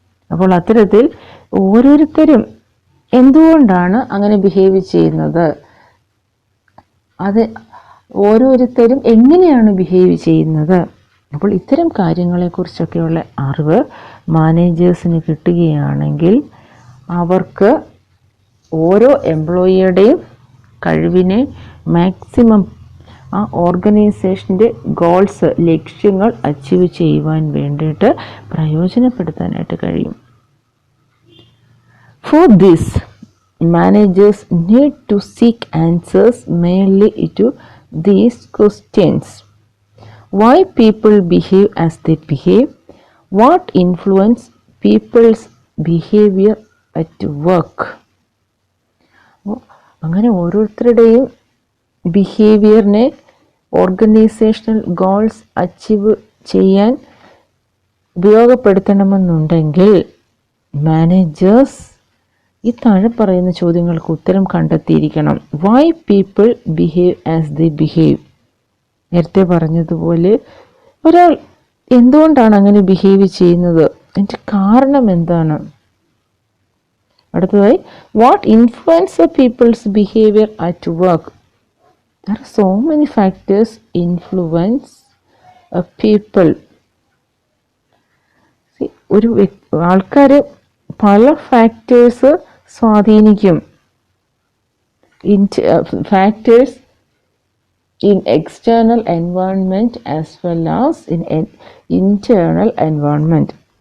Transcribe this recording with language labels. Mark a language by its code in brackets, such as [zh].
[ml] അപ്പോൾ അത്തരത്തിൽ ഓരോരുത്തരും എന്തുകൊണ്ടാണ് അങ്ങനെ ബിഹേവ് ചെയ്യുന്നത്, അത് ഓരോരുത്തരും എങ്ങനെയാണ് ബിഹേവ് ചെയ്യുന്നത്, അപ്പോൾ ഇത്തരം കാര്യങ്ങളെക്കുറിച്ചൊക്കെയുള്ള അറിവ് മാനേജേഴ്സിന് കിട്ടുകയാണെങ്കിൽ അവർക്ക് ഓരോ എംപ്ലോയിയുടെയും കഴിവിനെ മാക്സിമം ആ ഓർഗനൈസേഷൻ്റെ ഗോൾസ്, ലക്ഷ്യങ്ങൾ അച്ചീവ് ചെയ്യുവാൻ വേണ്ടിയിട്ട് പ്രയോജനപ്പെടുത്താനായിട്ട് കഴിയും. [en] For this, managers need to seek answers mainly to these questions: why people behave as they behave, what influence people's behavior at work. [ml] അങ്ങനെ ഓരോരുത്തരുടെയും ബിഹേവിയറിനെ ഓർഗനൈസേഷണൽ ഗോൾസ് അച്ചീവ് ചെയ്യാൻ ഉപയോഗപ്പെടുത്തണമെന്നുണ്ടെങ്കിൽ മാനേജേഴ്സ് ഈ താഴെ പറയുന്ന ചോദ്യങ്ങൾക്ക് ഉത്തരം കണ്ടെത്തിയിരിക്കണം. [en] Why people behave as they behave. [ml] നേരത്തെ പറഞ്ഞതുപോലെ ഒരാൾ എന്തുകൊണ്ടാണ് അങ്ങനെ ബിഹേവ് ചെയ്യുന്നത്, അതിൻ്റെ കാരണം എന്താണ്. അടുത്തതായി, [en] What influence people's behaviour at work. There are so many factors influence a people. [ml] ഒരു ആൾക്കാർ പല ഫാക്ടേഴ്സ് സ്വാധീനിക്കും. [en] Factors in external environment as well as in internal environment.